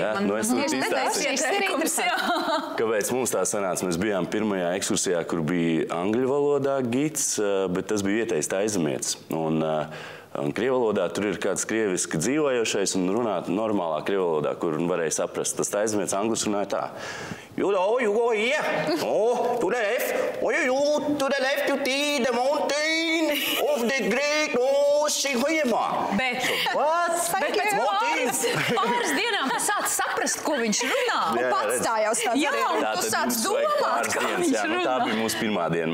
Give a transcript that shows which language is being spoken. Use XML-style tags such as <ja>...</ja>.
<lv>Jā, nu, es tieši izstāstīju. Kāpēc mums tā sanāca? Mēs bijām pirmajā ekskursijā, kur bija angļu valodā gids, bet tas bija vietējais taizemietis. Un krievu valodā tur ir kāds krieviski dzīvojošais un runāt normālā krievu valodā, kur varēja saprast. Tas taizemietis anglis runāja tā.</lv> <en>You know, you go here, oh, to the left, oh, you to the left, you see the mountain of the great ocean.</en> <lv>Bet pēc pāris dienām tu sāc saprast, ko viņš runā. Un pats tā jau stāds. Jā, un tu sāc domāt, kā viņš runā. Tā bija mūsu pirmā diena.</lv>